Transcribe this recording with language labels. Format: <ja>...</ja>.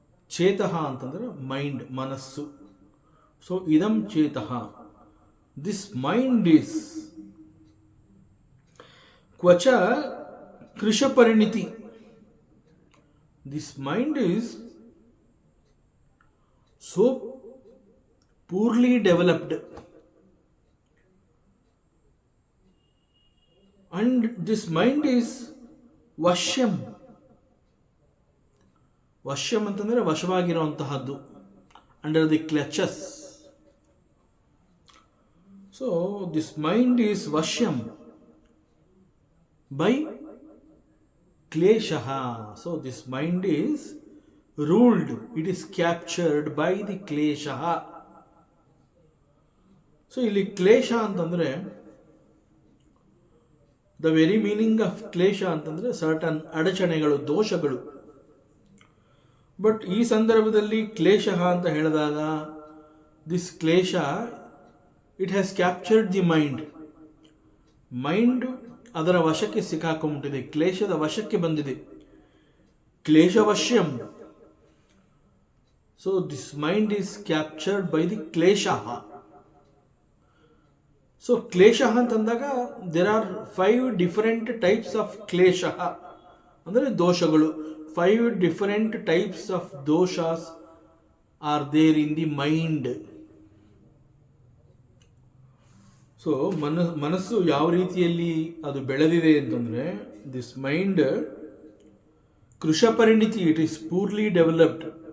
<kn>ಚೇತಃ ಅಂತಂದರೆ ಮೈಂಡ್, ಮನಸ್ಸು. ಸೊ ಇದಂ ಚೇತಃ,</kn> <en>this mind is</en> <kn>ಕ್ವಚ ಕೃಶಪರಿಣಿತಿ.</kn> <en>This mind is so poorly developed, and this mind is vashyam.</en> <kn>ವಶ್ಯಂ ಅಂತಂದರೆ ವಶವಾಗಿರುವಂತಹದ್ದು,</kn> <en>Under the clutches. So this mind is ವಶ್ಯಂ by ಕ್ಲೇಶಃ. So this mind is ruled, it is captured by the klesha.</en> <kn>So ಇಲ್ಲಿ ಕ್ಲೇಶ ಅಂತಂದ್ರೆ,</kn> <en>the very meaning of</en> <kn>ಕ್ಲೇಶ ಅಂತಂದ್ರೆ certain ಅಡಚಣೆಗಳು, ದೋಷಗಳು.</kn> <en>but</en> <kn>ಈ ಸಂದರ್ಭದಲ್ಲಿ ಕ್ಲೇಶ ಅಂತ ಹೇಳಿದಾಗ,</kn> <en>This ಕ್ಲೇಶ it has captured the mind.</en> <kn>Mind ಅದರ ವಶಕ್ಕೆ ಸಿಕ್ಕಾಕೊಂಡ್ಬಿಟ್ಟಿದೆ, ಕ್ಲೇಶದ ವಶಕ್ಕೆ ಬಂದಿದೆ, ಕ್ಲೇಶವಶ್ಯಂ.</kn> <en>So this mind is captured by the klesha. So klesha</en> <kn>ಅಂತಂದಾಗ</kn> <en>there are 5 different types of klesha,</en> <kn>ಅಂದರೆ ದೋಷಗಳು.</kn> <en>5 different types of doshas are there in the mind.</en> <kn>So ಮನಸ್ಸು ಯಾವ ರೀತಿಯಲ್ಲಿ ಅದು ಬೆಳೆದಿದೆ ಅಂತಂದರೆ,</kn> <en>this mind</en> <kn>ಕೃಶಪರಿಣಿತಿ,</kn> <en>It is poorly developed.</en>